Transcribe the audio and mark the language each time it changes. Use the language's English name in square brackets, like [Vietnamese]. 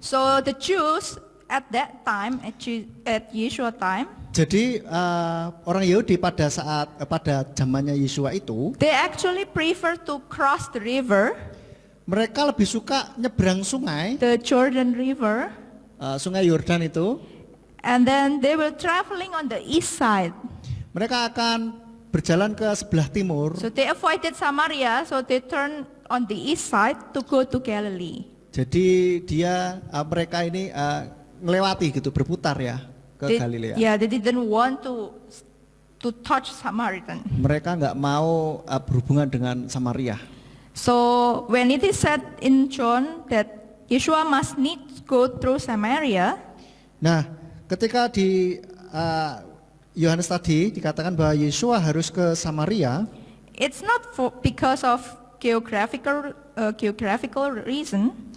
[English] So the Jews at that time, at Yeshua time, [Indonesian] Jadi orang Yahudi pada zamannya Yesua itu, [English] they actually prefer to cross the river, [Indonesian] mereka lebih suka nyebrang sungai, [English] the Jordan River, [Indonesian] sungai Yordan itu. [English] and then they were traveling on the east side. [Indonesian] Mereka akan berjalan ke sebelah timur. [English] So they avoided Samaria, so they turned on the east side to go to Galilee. [Indonesian] Jadi mereka ini ngelewati gitu, berputar ya ke Galilea. [English] Yeah, they didn't want to touch Samaritan. [Indonesian] Mereka nggak mau berhubungan dengan Samaria. [English] So when it is said in John that Yeshua must need go through Samaria, [Indonesian] Nah, ketika di Yohanes tadi dikatakan bahwa Yesua harus ke Samaria, [English] it's not because of geographical reason.